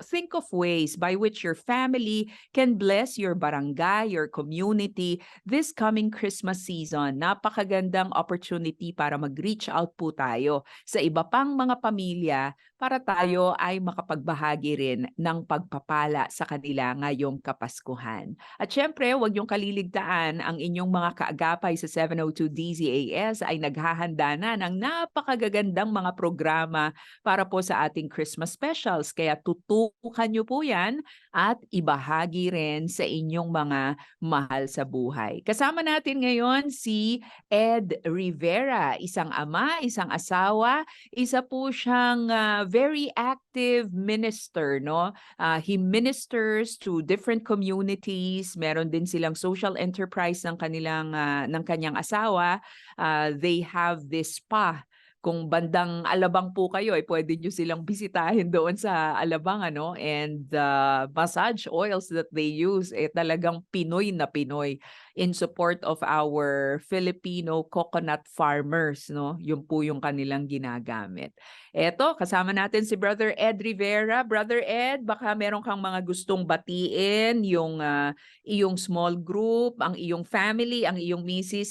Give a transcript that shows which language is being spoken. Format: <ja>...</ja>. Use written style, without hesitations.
<en>Think of ways by which your family can bless your barangay, your community this coming Christmas season.</en> <tl>Napakagandang opportunity para mag-reach out po tayo sa iba pang mga pamilya para tayo ay makapagbahagi rin ng pagpapala sa kanila ngayong Kapaskuhan. At syempre, huwag niyong kaliligtaan ang inyong mga kaagapay sa 702 DZAS ay naghahanda na ng napakagagandang mga programa para po sa ating</tl> <en>Christmas specials.</en> <tl>Kaya tutukan niyo po yan at ibahagi rin sa inyong mga mahal sa buhay. Kasama natin ngayon si Ed Rivera, isang ama, isang asawa, isa po siyang</tl> <en>very active minister,</en> <tl>no?</tl> <en>He ministers to different communities.</en> <tl>Meron din silang social enterprise ng kanyang asawa.</tl> <en>They have this spa.</en> <tl>Kung bandang Alabang po kayo, ay pwede nyo silang bisitahin doon sa Alabang, ano?</tl> <en>And massage oils that they use,</en> <tl>talagang Pinoy na Pinoy</tl> <en>in support of our Filipino coconut farmers, no?</en> <tl>Yun po yung kanilang ginagamit. Eto, kasama natin si Brother Ed Rivera. Brother Ed, baka meron kang mga gustong batiin, yung iyong</tl> <en>small group,</en> <tl>ang iyong family, ang iyong misis.</tl>